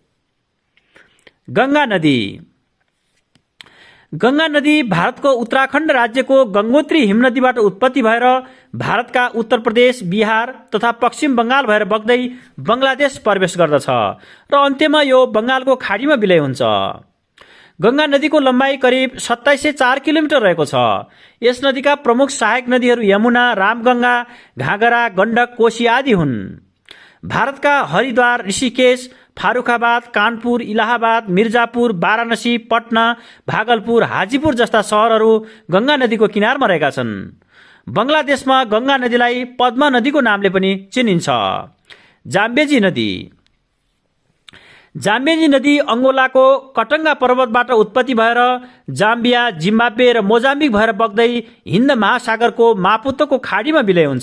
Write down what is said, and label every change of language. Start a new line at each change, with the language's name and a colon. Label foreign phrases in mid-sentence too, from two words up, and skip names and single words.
Nepali: गंगा नदी भारतको उत्तराखण्ड राज्यको गंगोत्री हिमनदीबाट उत्पत्ति भएर भारतका उत्तर प्रदेश, बिहार तथा पश्चिम बंगाल भएर बग्दै बंगलादेश प्रवेश गर्दछ र अन्त्यमा यो बंगालको खाडीमा विलय हुन्छ। गंगा नदीको लम्बाइ करिब 2704 किलोमिटर रहेको छ। यस नदीका प्रमुख सहायक नदीहरू यमुना, रामगंगा, घाघरा, गण्डक, कोशी आदि हुन्। भारतका हरिद्वार, ऋषिकेश, फारुखाबाद, कानपुर, इलाहाबाद, मिर्जापुर, वाराणसी, पटना, भागलपुर, हाजीपुर जस्ता सहरहरू गंगा नदीको किनारमा रहेका छन्। बंगलादेशमा गंगा नदीलाई पद्मा नदीको नामले पनि चिनिन्छ। जाम्बेजी नदी अंगोलाको कटंगा पर्वतबाट उत्पत्ति भएर जाम्बिया, जिम्बाब्वे र मोजाम्बिक भएर बग्दै हिन्द महासागरको मापुतोको खाडीमा विलय हुन्छ।